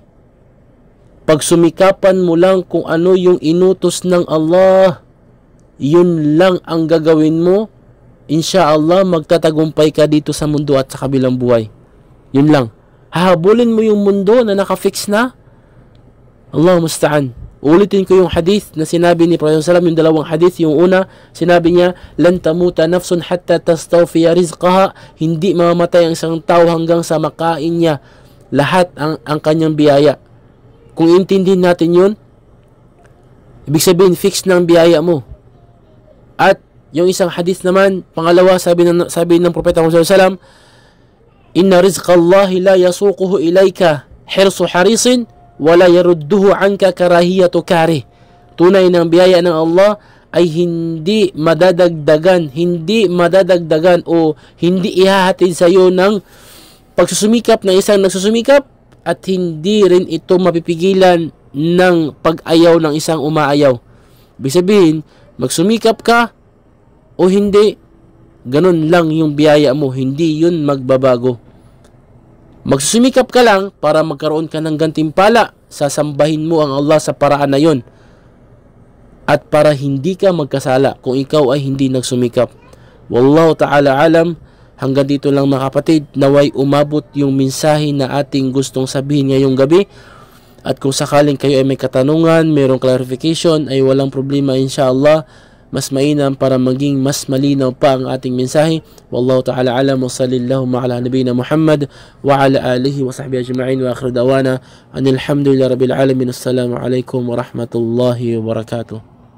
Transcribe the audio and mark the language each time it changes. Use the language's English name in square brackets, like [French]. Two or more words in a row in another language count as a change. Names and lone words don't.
[Filipino] Pagsumikapan mo lang kung ano yung inutos ng Allah. Yun lang ang gagawin mo. Insyaallah, magtatagumpay ka dito sa mundo at sa kabilang buhay. Yun lang. Hahabulin mo yung mundo na nakafix na. [Arabic] الله المستعان. [Filipino] Ulitin ko yung hadith na sinabi ni Prophet [Arabic] صلى الله عليه وسلم, [Filipino] yung dalawang hadith. Yung una, sinabi niya, [Arabic] لن تموت نفس حتى تستوفي رزقها. [Filipino] Hindi mamamatay ang isang tao hanggang sa makain niya lahat ang kanyang biyaya. Kung intindihin natin yun, ibig sabihin, fix na ang biyaya mo. At yung isang hadith naman, pangalawa, sabi ng Propeta [Arabic] صلى الله عليه وسلم, إن رزق الله لا يسوقه إليك حرص حريص ولا يرده عنك كراهية كاره. [Filipino] Tunay ng biyaya ng Allah ay hindi madadagdagan o hindi ihahatid sa iyo ng pagsusumikap ng isang nagsusumikap at hindi rin ito mapipigilan ng pag-ayaw ng isang umaayaw. Ibig sabihin, magsumikap ka o hindi, ganun lang yung biyaya mo, hindi yun magbabago. Magsusumikap ka lang para magkaroon ka ng gantimpala, sasambahin mo ang Allah sa paraan na yun. At para hindi ka magkasala kung ikaw ay hindi nagsumikap. [Arabic] والله تعالى أعلم. [Filipino] Hanggang dito lang mga kapatid, naway umabot yung mensahe na ating gustong sabihin ngayong gabi. At kung sakaling kayo ay may katanungan, mayroong clarification, ay walang problema insyaAllah. Mas mainam para maging mas malinaw pa ang ating mensahe. [Arabic] والله تعالى أعلم وصلى الله على نبينا محمد وعلى آله وصحبه أجمعين وآخر دعوانا أن الحمد لله رب العالمين. السلام عليكم ورحمة الله وبركاته.